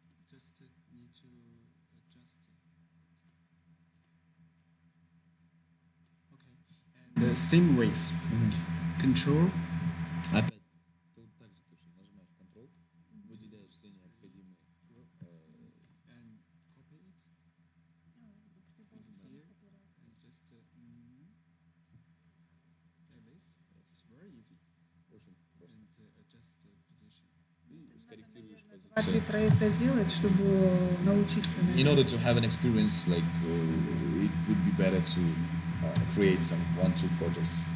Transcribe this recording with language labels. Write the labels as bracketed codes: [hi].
[en] Just need to adjust it. Okay. And the same ways. Control. [ru] Опять, тут также точно нажимаешь Ctrl, выделяешь все необходимые [en] And copy it here and just like this. It's very easy. [ru] очень просто. [en] And adjust the position. [ru] И скорректируешь Два-три позицию. проекта сделать, чтобы научиться. [en] In order to have an experience, like it would be better to create some 1-2 projects.